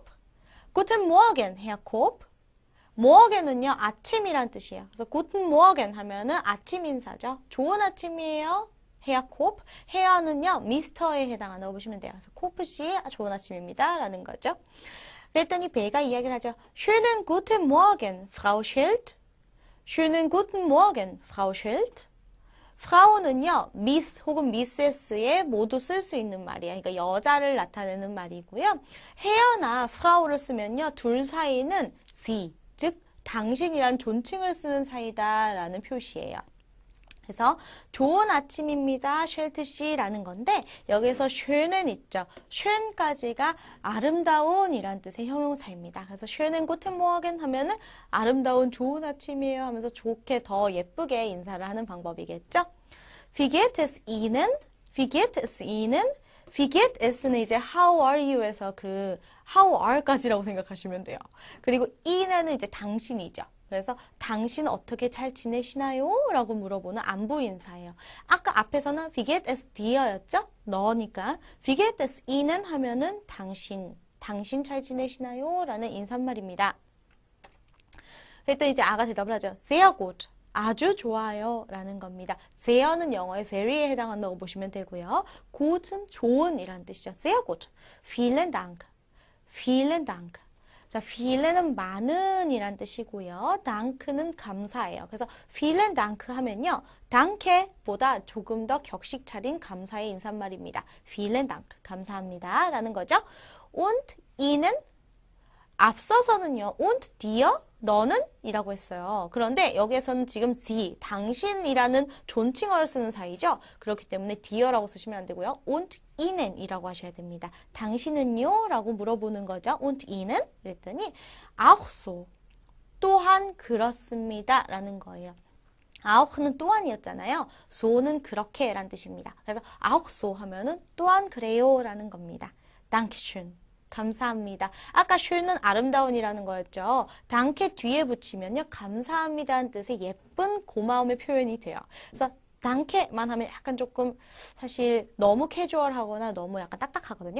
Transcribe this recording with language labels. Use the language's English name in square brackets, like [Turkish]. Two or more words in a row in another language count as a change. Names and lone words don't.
[German] Guten Morgen, Herr Kopp. [Korean] 모어겐은요, 아침이란 뜻이에요. 그래서 [German] Guten Morgen [Korean] 하면은 아침 인사죠. 좋은 아침이에요. 헤어 콥. 헤어는요, 미스터에 해당한다고 보시면 돼요. 그래서 코프 씨, 좋은 아침입니다. 라는 거죠. 그랬더니 베가 이야기를 하죠. [German] Schönen guten Morgen, Frau Schild. Schönen guten Morgen, Frau Schild. [Korean] 프라우는요, 미스 혹은 미세스에 모두 쓸 수 있는 말이에요. 그러니까 여자를 나타내는 말이고요. 헤어나 프라우를 쓰면요, 둘 사이는 sie, 즉 당신이란 존칭을 쓰는 사이다라는 표시예요. 그래서 좋은 아침입니다. 쉘트 씨라는 건데 여기서 쉐는 있죠. 쉐까지가 아름다운이란 뜻의 형용사입니다. 그래서 [German] schönen guten Morgen [Korean] 하면은 아름다운 좋은 아침이에요 하면서 좋게 더 예쁘게 인사를 하는 방법이겠죠. [German] Wie geht es Ihnen? Wie geht es Ihnen? Wie geht es [Korean] 는 이제 [English] how are you [Korean] 에서 그 [English] how are [Korean] 까지라고 생각하시면 돼요. 그리고 Ihnen 이제 당신이죠. 그래서 당신 어떻게 잘 지내시나요? 라고 물어보는 안부 인사예요. 아까 앞에서는 [German] Wie geht es dir [Korean] 였죠? 너니까 [German] Wie geht es Ihnen [Korean] 하면은 당신 잘 지내시나요? 라는 인사말입니다. 그랬더니 이제 아가 대답을 하죠. [German] Sehr gut. [Korean] 아주 좋아요 라는 겁니다. seher는 영어의 very에 해당한다고 보시면 되고요. gut은 좋은 이란 뜻이죠. [German] sehr gut. vielen Dank. vielen Dank. [Korean] 자, vielen 많은 이란 뜻이고요. dank는 감사예요. 그래서 [German] vielen Dank [Korean] 하면요. danke 보다 조금 더 격식 차린 감사의 인사말입니다. [German] vielen Dank. [Korean] 감사합니다 라는 거죠. [German] und Ihnen [Korean] 앞서서는요. [German] und dir [Korean] 너는? 이라고 했어요. 그런데 여기에서는 지금 sie, 당신이라는 존칭어를 쓰는 사이죠. 그렇기 때문에 dear라고 쓰시면 안 되고요. [German] und ihnen [Korean] 이라고 하셔야 됩니다. 당신은요? 라고 물어보는 거죠. [German] und ihnen? 그랬더니 auch so, [Korean] 또한 그렇습니다. 라는 거예요. auch는 또한이었잖아요. so는 그렇게 라는 뜻입니다. 그래서 [German] auch so [Korean] 하면은 또한 그래요 라는 겁니다. [German] Dankeschön. [Korean] 감사합니다. 아까 schön은 아름다운이라는 거였죠. danke 뒤에 붙이면요. 감사합니다는 뜻의 예쁜 고마움의 표현이 돼요. 그래서 danke만 하면 약간 조금 사실 너무 캐주얼하거나 너무 약간 딱딱하거든요.